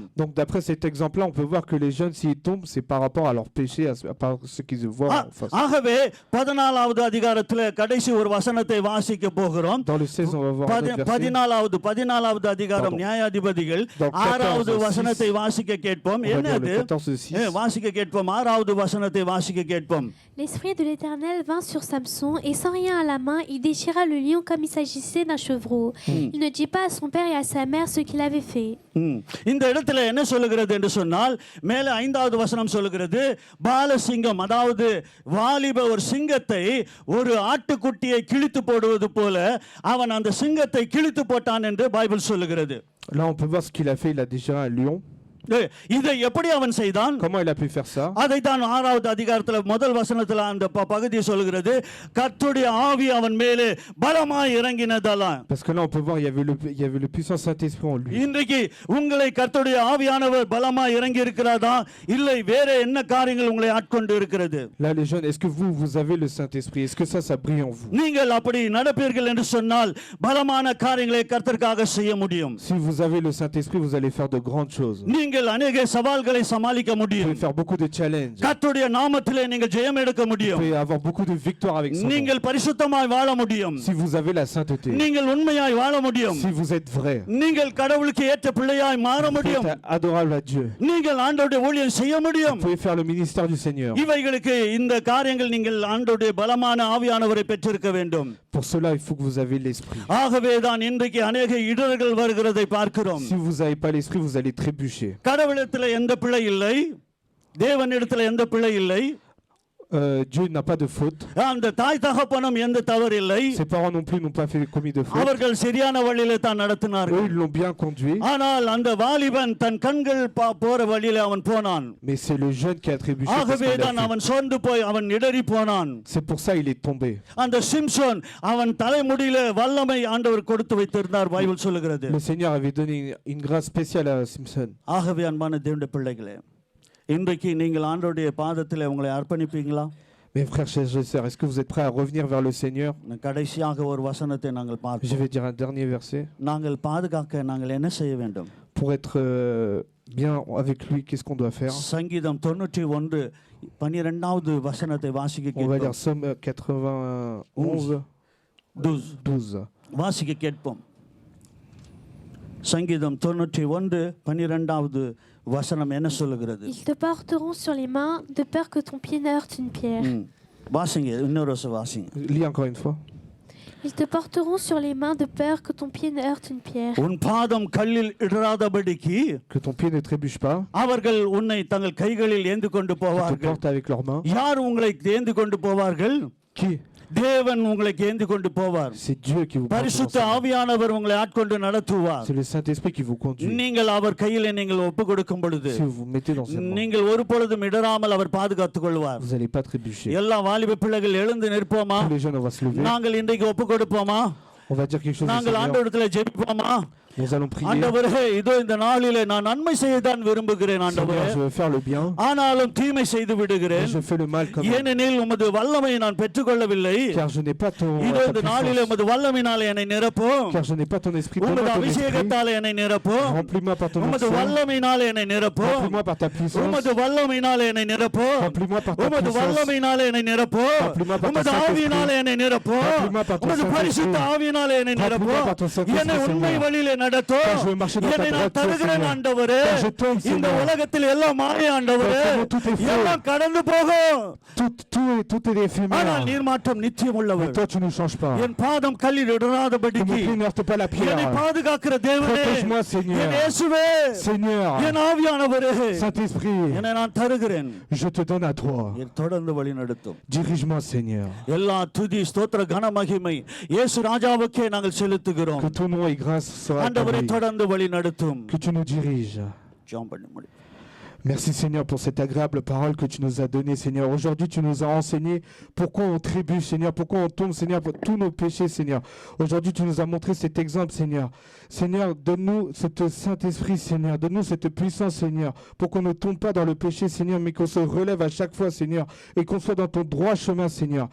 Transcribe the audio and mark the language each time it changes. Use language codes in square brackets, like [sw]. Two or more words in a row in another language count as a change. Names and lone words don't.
[fr] Donc d'après cet exemple-là, on peut voir que les jeunes s'ils tombent, c'est par rapport à leur péché, à part ce qu'ils voient en face. [ta] ஆகவே 14வது அதிகாரத்திலே கடைசி ஒரு வசனத்தை வாசிக்க போகிறோம். [fr] Dans le 16 on va voir un verset. [ta] 14வது அதிகாரம் நியாயாதிபதிகள் 6வது வசனத்தை வாசிக்க கேட்போம். என்னது? வாசிக்க கேட்போம். 6வது வசனத்தை வாசிக்க கேட்போம். [fr] L'esprit de l'Éternel vint sur Samson et sans rien à la main, il déchira le lion comme il s'agissait d'un chevreau. Il ne dit pas à son père et à sa mère ce qu'il avait fait. [ta] இந்த இடத்துல என்ன சொல்லுகிறது என்று சொன்னால் மேல 5வது வசனம் சொல்லுகிறது பாலசிங்கம் அதாவது வாலிப ஒரு சிங்கத்தை ஒரு ஆட்டுக்குட்டியை கிழித்து போடுவது போல அவன் அந்த சிங்கத்தை கிழித்து போட்டான் என்று பைபிள் சொல்லுகிறது. [fr] Là on peut voir ce qu'il a fait, il a déchiré un lion. [ta] இதை எப்படி அவன் செய்தான்? [fr] Comment il a pu faire ça? [ta] அதை தான் 6வது அதிகாரத்துல முதல் வசனத்துல அந்த பகுதி சொல்கிறது கர்த்தருடைய ஆவி அவன் மேலே பலமாய் இறங்கினதாலாம். [fr] Parce que là on peut voir il y avait le puissant Saint-Esprit en lui. [ta] இன்றைக்கு உங்களை கர்த்தருடைய ஆவியானவர் பலமாய் இறங்கி இருக்கிறதா இல்லை வேற என்ன காரியங்கள் உங்களை ஆட்கொண்டு இருக்கிறது? [fr] Là les jeunes, est-ce que vous avez le Saint-Esprit? Est-ce que ça brille en vous? [ta] நீங்கள் அப்படி நடப்பீர்கள் என்று சொன்னால் பலமான காரியங்களை கர்த்தருக்காக செய்ய முடியும். [fr] Si vous avez le Saint-Esprit, vous allez faire de grandes choses. [ta] நீங்கள் अनेक சவால்களை சமாளிக்க முடியும். [fr] Vous pouvez faire beaucoup de challenges. [ta] கர்த்தருடைய நாமத்திலே நீங்கள் ஜெயம் எடுக்க முடியும். [fr] Vous pouvez avoir beaucoup de victoires avec son nom. [ta] நீங்கள் பரிசுத்தமாய் வாழ முடியும். [fr] Si vous avez la sainteté. [ta] நீங்கள் உண்மையாய் வாழ முடியும். [fr] Si vous êtes vrai. [ta] நீங்கள் கடவுளுக்கு ஏற்ற பிள்ளையாய் மாற முடியும். [fr] Vous êtes adorable à Dieu. [ta] நீங்கள் ஆண்டவருடைய ஊழியம் செய்ய முடியும். [fr] Vous pouvez faire le ministère du Seigneur. [ta] இவைகளுக்கு இந்த காரியங்கள் நீங்கள் ஆண்டவருடைய பலமான ஆவியானவரை பெற்றிருக்க வேண்டும். [fr] Pour cela, il faut que vous avez l'esprit. [ta] ஆகவே தான் இன்றைக்கு अनेक இடர்கள் வருகிறதை பார்க்கிறோம். [fr] Si vous n'avez pas l'esprit, vous allez trébucher. [ta] கடவுளிடத்தில் எந்த பிழை இல்லை, தேவனிடத்தில் எந்த பிழை இல்லை. [fr] Dieu n'a pas de faute. [ta] அந்த தாய் தகப்பனும் எந்த தவறு இல்லை. [fr] Ses parents non plus n'ont pas commis de faute. [ta] அவர்கள் சரியான வழியிலே தான் நடத்தினார்கள். [fr] Eux ils l'ont bien conduit. [ta] ஆனால் அந்த வாலிபன் தன் கண்கள் போற வழியிலே அவன் போனான். [fr] Mais c'est le jeune qui a trébuché. [ta] ஆகவே தான் அவன் சோர்ந்து போய் அவன் இடறி போனான். [fr] C'est pour ça il est tombé. [ta] அந்த சிம்சோன் அவன் தலைமுடியிலே வல்லமை ஆண்டவர் கொடுத்து வைத்திருந்தார் பைபிள் சொல்லுகிறது. [fr] Le Seigneur avait donné une grâce spéciale à Samson. [ta] ஆகவே அன்பான தேவனுடைய பிள்ளைகளே இன்றைக்கு நீங்கள் ஆண்டவருடைய பாதத்திலே உங்களை அர்ப்பணிப்பீங்களா? [fr] Mes frères, chers sœurs, est-ce que vous êtes prêts à revenir vers le Seigneur? [ta] கடைசியாக ஒரு வசனத்தை நாங்கள் பார்ப்போம். [fr] Je vais dire un dernier verset. [ta] நாங்கள் பாதுகாக்க நாங்கள் என்ன செய்ய வேண்டும்? [fr] Pour être bien avec lui, qu'est-ce qu'on doit faire? [ta] சங்கீதம் 91 12வது வசனத்தை வாசிக்க [fr] On va [ta] கேட்போம். [fr] lire Somme 91 12. [ta] வாசிக்க கேட்போம். சங்கீதம் 91 12வது வசனம் என்ன சொல்லுகிறது? [fr] Ils te porteront sur les mains de peur que ton pied ne heurte une pierre. [ta] வாசிங்க இன்னொரு வாசிங்க. [fr] Lis encore une fois. Ils te porteront sur les mains de peur que ton pied ne heurte une pierre. [ta] உன் பாதம் கல்லில் இடராதபடிக்கு [fr] Que ton pied ne trébuche pas. [ta] அவர்கள் உன்னை தங்கள் கைகளில் ஏந்தி கொண்டு [fr] Ils te [ta] போவார்கள். [fr] portent avec leurs mains. [ta] யார் உங்களை ஏந்தி கொண்டு போவார்கள்? [fr] Qui? [ta] தேவன் உங்களை ஏந்தி கொண்டு போவார். [fr] C'est Dieu qui vous porte. [ta] பரிசுத்த ஆவியானவர் உங்களை ஆட்கொண்டு நடத்துவார். [fr] C'est le Saint-Esprit qui vous conduit. [ta] நீங்கள் அவர் கையிலே நீங்கள் ஒப்பு கொடுக்கும் பொழுது [fr] Si vous vous mettez dans ses mains, [ta] நீங்கள் ஒரு பொழுதும் இடராமல் அவர் பாதுகாத்துக் கொள்வார். [fr] vous n'allez pas trébucher. [ta] எல்லா வாலிப பிள்ளைகள் எழுந்து நிற்போமா? [fr] Tous les jeunes, on va se lever. [ta] நாங்கள் இன்றைக்கு ஒப்பு கொடுப்போமா? [fr] On va dire quelque chose au [ta] நாங்கள் [fr] Seigneur. [ta] ஆண்டவரிடத்தில் ஜெபிப்போமா? [fr] Nous allons prier. [ta] ஆண்டவரே இதோ இந்த நாளிலே நான் நன்மை செய்யத்தான் விரும்புகிறேன் ஆண்டவரே. [fr] Seigneur, je veux faire le bien. [ta] ஆனாலும் தீமை செய்து [fr] Mais [ta] விடுகிறேன். [fr] je fais le mal comme [ta] ஏனெனில் உமது வல்லமையை நான் பெற்றுக்கொள்ளவில்லை. [fr] car je n'ai pas ton [ta] இதோ [fr] ta [ta] இந்த நாளிலே [fr] puissance. [ta] உமது வல்லமையினாலே என்னை நிரப்பும். [fr] Car je n'ai pas ton esprit. [ta] உமது [fr] Donne-moi ton esprit. [ta] அபிஷேகத்தாலே என்னை நிரப்பும். [fr] Remplis-moi par ton [ta] உமது [fr] onction. [ta] வல்லமையினாலே என்னை நிரப்பும். [fr] Remplis-moi par ta puissance. [ta] உமது வல்லமையினாலே என்னை நிரப்பும். [fr] Remplis-moi par ta [ta] உமது [fr] puissance. [ta] வல்லமையினாலே என்னை நிரப்பும். [fr] Remplis-moi par ton [ta] உமது [fr] Saint-Esprit. [ta] ஆவியினாலே என்னை நிரப்பும். [fr] Remplis-moi par ton [ta] உமது [fr] Saint-Esprit. [ta] பரிசுத்த ஆவியினாலே என்னை [fr] Remplis-moi [ta] நிரப்பும். [fr] par ton Saint-Esprit, [ta] என்னை உண்மை [fr] Seigneur. [ta] வழியிலே நடத்தும் [fr] Quand je veux marcher dans ta [ta] என்னை நான் [fr] droiture, [ta] தருகிறேன் [fr] Seigneur. [ta] ஆண்டவரே [fr] Quand je t'aime, [ta] இந்த [fr] Seigneur. [ta] உலகத்தில் எல்லாம் மாய ஆண்டவரே [fr] Dans tout est faux. [ta] எல்லாம் கடந்து போகும் [fr] Tout est éphémère. [ta] ஆனால் நீர் மாற்றம் நிச்சயம் [fr] Mais [ta] உள்ளவர் [fr] toi, tu ne changes pas. [ta] என் பாதம் கல்லில் [fr] Que mon [ta] இடராதபடிக்கு [fr] pied ne heurte pas la [ta] என்னை [fr] pierre. [ta] பாதுகாக்கிற தேவனே [fr] Protège-moi, Seigneur. [ta] என் இயேசுவே [fr] Seigneur, [ta] என் ஆவியானவரே [fr] Saint-Esprit, [ta] என்னை நான் தருகிறேன் [fr] je te donne à toi. [ta] என் தொடர்ந்து வழி நடத்தும் [fr] Dirige-moi, Seigneur. [ta] எல்லா துதி ஸ்தோத்திர கன மகிமை இயேசு ராஜாவுக்கே நாங்கள் செலுத்துகிறோம் [fr] Que ton nom et grâce soient à [ta] ஆண்டவரை [fr] lui. [ta] தொடர்ந்து வழி நடத்தும் [fr] Que tu nous diriges. [ta] ஜெபம் பண்ணி முடி [fr] Merci Seigneur pour cette agréable parole que tu nous as donnée, Seigneur. Aujourd'hui, tu nous as enseigné pourquoi on trébuche, Seigneur, pourquoi on tombe, Seigneur, pour tous nos péchés, Seigneur. Aujourd'hui, tu nous as montré cet exemple, Seigneur. Seigneur, donne-nous ce Saint-Esprit, Seigneur. Donne-nous cette puissance, Seigneur, pour qu'on ne tombe pas dans le péché, Seigneur, mais qu'on se relève à chaque fois, Seigneur, et qu'on soit dans ton droit chemin, Seigneur.